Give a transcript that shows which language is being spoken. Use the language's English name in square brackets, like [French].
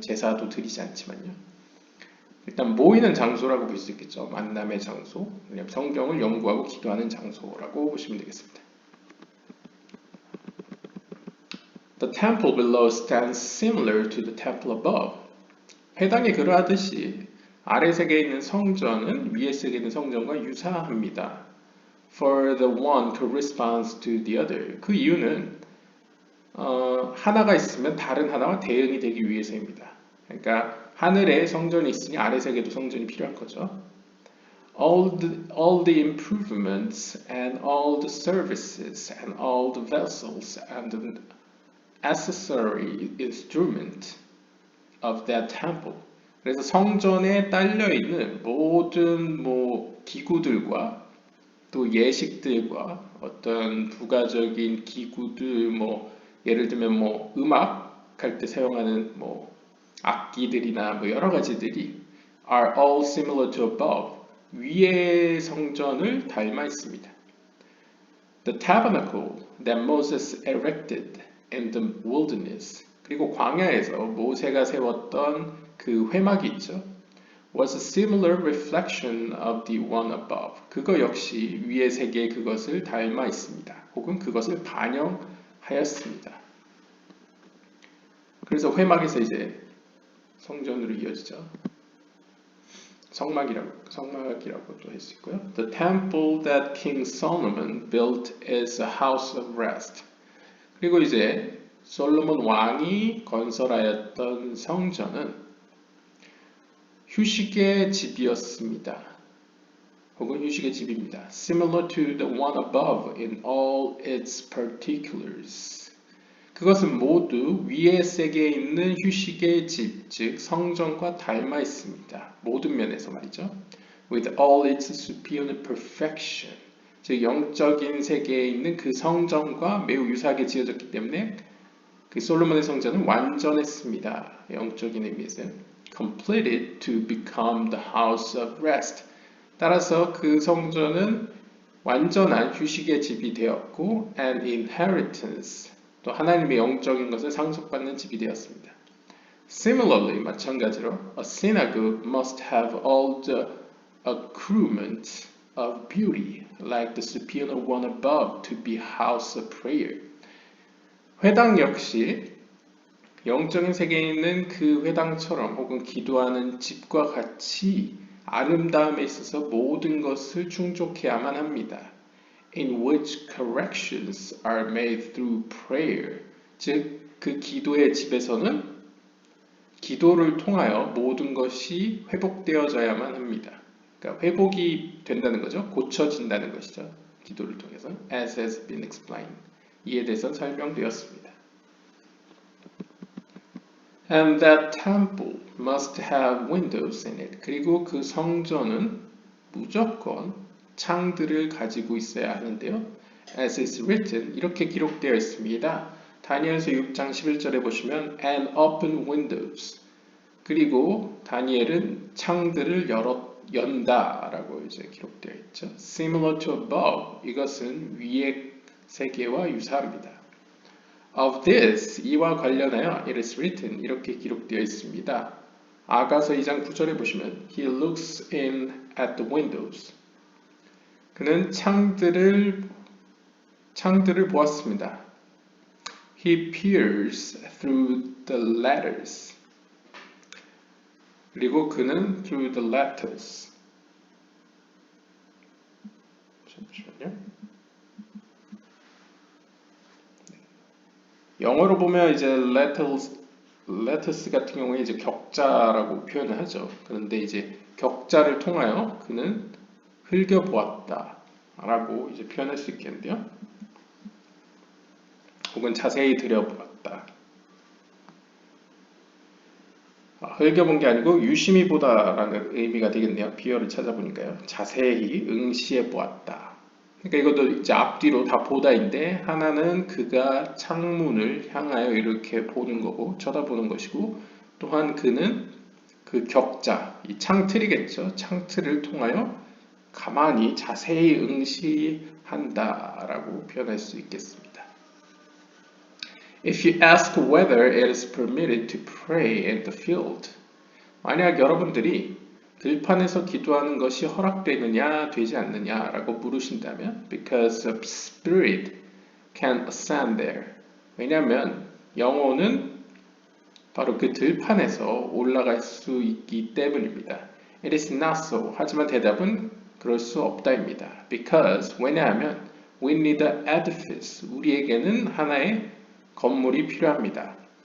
[Korean] 제사도 드리지 않지만요. 일단 모이는 장소라고 볼 수 있겠죠. 만남의 장소, 성경을 연구하고 기도하는 장소라고 보시면 되겠습니다. [English] The temple below stands similar to the temple above. [Korean] 회당이 그러하듯이 아래 세계에 있는 성전은 위에 세계에 있는 성전과 유사합니다. [English] For the one corresponds to the other. [Korean] 그 이유는 하나가 있으면 다른 하나와 대응이 되기 위해서입니다. 그러니까 하늘에 성전이 있으니 아래 세계도 성전이 필요한 거죠. [English] All the improvements and all the services and all the vessels and the accessory instrument of that temple. [Korean] 그래서 성전에 딸려 있는 모든 기구들과 또 예식들과 어떤 부가적인 기구들 예를 들면 음악 할 때 사용하는 악기들이나 여러 가지들이 [English] are all similar to above. [Korean] 위의 성전을 닮아 있습니다. [English] The tabernacle that Moses erected in the wilderness. [Korean] 그리고 광야에서 모세가 세웠던 그 회막이 있죠. [English] Was a similar reflection of the one above. [Korean] 그거 역시 위의 세계의 그것을 닮아 있습니다. 혹은 그것을 반영하였습니다. 그래서 회막에서 이제 성전으로 이어지죠. 성막이라고도 할 수 있고요. [English] The temple that King Solomon built is a house of rest. [Korean] 그리고 이제 솔로몬 왕이 건설하였던 성전은 휴식의 집이었습니다. 혹은 휴식의 집입니다. [English] Similar to the one above in all its particulars. [Korean] 그것은 모두 위의 세계에 있는 휴식의 집, 즉 성전과 닮아 있습니다. 모든 면에서 말이죠. [English] With all its superior perfection. [Korean] 즉 영적인 세계에 있는 그 성전과 매우 유사하게 지어졌기 때문에 그 솔로몬의 성전은 완전했습니다. 영적인 의미에서 [English] completed to become the house of rest. [Korean] 따라서 그 성전은 완전한 휴식의 집이 되었고 [English] an inheritance. [Korean] 또 하나님의 영적인 것을 상속받는 집이 되었습니다. [English] Similarly, [Korean] 마찬가지로 [English] a synagogue must have all the accoutrements of beauty, like the superior one above, to be house of prayer. [Korean] 회당 역시 영적인 세계에 있는 그 회당처럼 혹은 기도하는 집과 같이 아름다움에 있어서 모든 것을 충족해야만 합니다. In which corrections are made through prayer. 즉, 그 기도의 집에서는 기도를 통하여 모든 것이 회복되어져야만 합니다. 그러니까 회복이 된다는 거죠. 고쳐진다는 것이죠. 기도를 통해서. [English] As has been explained. [Korean] 이에 대해서 설명되었습니다. [English] And that temple must have windows in it. [Korean] 그리고 그 성전은 무조건 창들을 가지고 있어야 하는데요. [English] As is written, [Korean] 이렇게 기록되어 있습니다. 다니엘서 6장 11절에 보시면 [English] and open windows. [Korean] 그리고 다니엘은 창들을 연다 라고 이제 기록되어 있죠. [English] Similar to above. [Korean] 이것은 위의 세계와 유사합니다. [English] Of this, [Korean] 이와 관련하여 [English] it is written, [Korean] 이렇게 기록되어 있습니다. 아가서 2장 9절에 보시면 [English] He looks in at the windows. [Korean] 그는 창들을 보았습니다. [English] He peers through the letters. [Korean] 그리고 그는 [English] through the letters. [Korean] 잠시만요. 영어로 보면 이제 letters 같은 경우에 이제 격자라고 표현을 하죠. 그런데 이제 격자를 통하여 그는 흘겨보았다 라고 이제 표현할 수 있겠는데요. 혹은 자세히 들여보았다. 흘겨본 게 아니고 유심히 보다라는 의미가 되겠네요. 비어를 찾아보니까요. 자세히 응시해 보았다. 그러니까 이것도 이제 앞뒤로 다 보다인데 하나는 그가 창문을 향하여 이렇게 보는 거고 쳐다보는 것이고 또한 그는 그 격자, 이 창틀이겠죠. 창틀을 통하여 가만히 자세히 응시한다라고 표현할 수 있겠습니다. [English] If you ask whether it is permitted to pray in the field, [Korean] 만약 여러분들이 들판에서 기도하는 것이 허락되느냐 되지 않느냐라고 물으신다면 [English] because a spirit can ascend there. [Korean] 왜냐하면 영혼은 바로 그 들판에서 올라갈 수 있기 때문입니다. [English] It is not so. [Korean] 하지만 대답은 그럴 수 없다입니다. [English] Because [Korean] 왜냐하면 [English] we need an edifice. [Korean] 우리에게는 하나의 건물이 필요합니다.